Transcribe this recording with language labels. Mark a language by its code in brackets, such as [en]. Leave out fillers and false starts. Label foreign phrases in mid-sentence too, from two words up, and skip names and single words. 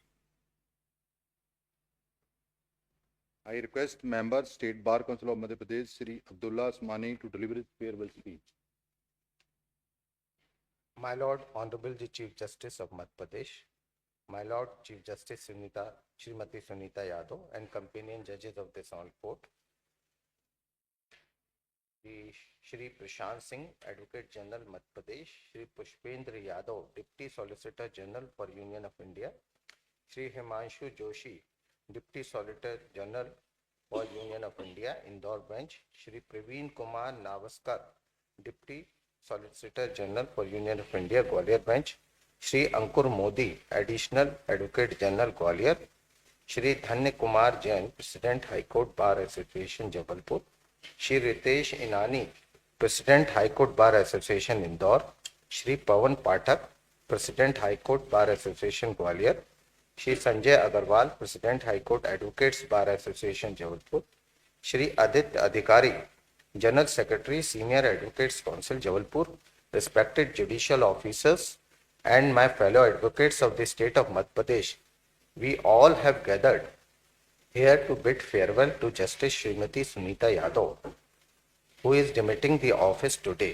[en] I request Member, State Bar Council of Madhya Pradesh, Sri Abdullah Asmani, to deliver his farewell speech. My Lord, Honorable the Chief Justice of Madhya Pradesh, My Lord Chief Justice Srimati Sunita Yadav, and companion judges of this honorable court, the Shri Prashant Singh, Advocate General Madhya Pradesh, Shri Pushpendra Yadav, Deputy Solicitor General for Union of India, Shri Himanshu Joshi, Deputy Solicitor General for Union of India, Indore Bench, Shri Praveen Kumar Navaskar, Deputy Solicitor General for Union of India, Gwalior Bench, Shri Ankur Modi, Additional Advocate General, Gwalior, Shri Dhanya Kumar Jain, President High Court Bar Association, Jabalpur, Shri Ritesh Inani, President High Court Bar Association, Indore, Shri Pawan Pathak, President High Court Bar Association, Gwalior, Shri Sanjay Agarwal, President High Court Advocates Bar Association, Jabalpur, Shri Aditya Adhikari, General Secretary, Senior Advocates Council, Jabalpur, respected judicial officers, and my fellow advocates of the state of Madhya Pradesh, we all have gathered here to bid farewell to Justice Srimati Sunita Yadav, who is demitting the office today.